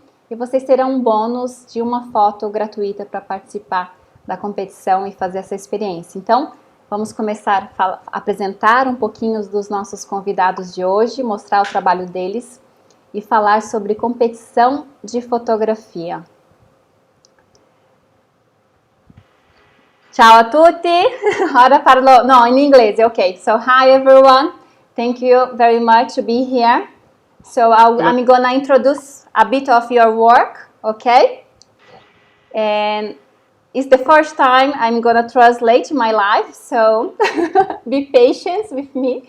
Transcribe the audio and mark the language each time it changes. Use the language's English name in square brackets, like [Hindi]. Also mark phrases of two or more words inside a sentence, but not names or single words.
[Portuguese] E vocês terão um bônus de uma foto gratuita para participar da competição e fazer essa experiência. Então, vamos começar a apresentar um pouquinho dos nossos convidados de hoje, mostrar o trabalho deles e falar sobre competição de fotografia. [Italian] Ciao a tutti, ora parlo, no, in inglese, [English] okay. So, hi everyone, thank you very much to be here. So, I'm gonna introduce a bit of your work, okay? And it's the first time I'm gonna translate my life, so be patient with me.